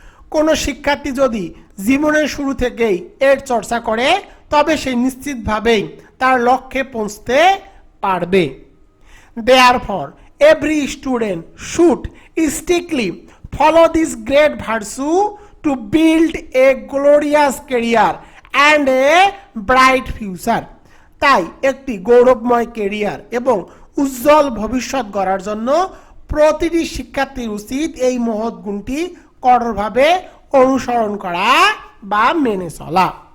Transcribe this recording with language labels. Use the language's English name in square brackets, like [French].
[Bangla] কোন শিক্ষার্থী যদি জীবনের শুরু থেকেই এর চর্চা করে তবে সে নিশ্চিতভাবেই তার লক্ষ্যে পৌঁছতে পারবে। [English] Therefore, every student should strictly follow this great virtue to build a glorious career and a bright future. [Bangla] তাই একটি গৌরবময় ক্যারিয়ার এবং উজ্জ্বল ভবিষ্যৎ গড়ার জন্য প্রতিটি শিক্ষার্থীর উচিত এই মহৎ গুণটি কঠোরভাবে অনুসরণ করা বা মেনে চলা।